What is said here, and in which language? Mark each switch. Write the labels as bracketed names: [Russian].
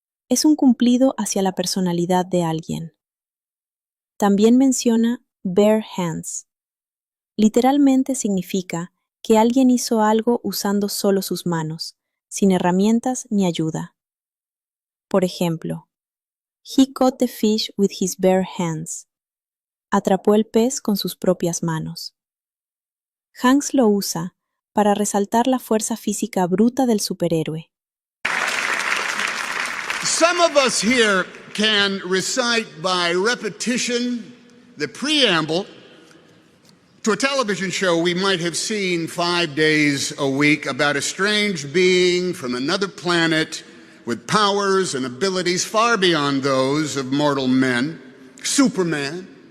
[Spanish] Es un cumplido hacia la personalidad de alguien. También menciona bare hands. Literalmente significa que alguien hizo algo usando solo sus manos, sin herramientas ni ayuda. Por ejemplo, [English] he caught the fish with his bare hands. [Spanish] Atrapó el pez con sus propias manos. Hanks lo usa para resaltar la fuerza física bruta del superhéroe. [English] Some of us here can recite by repetition the preamble to a television show we might have seen 5 days a week about a strange being from another planet with powers and abilities far beyond those of mortal men, Superman,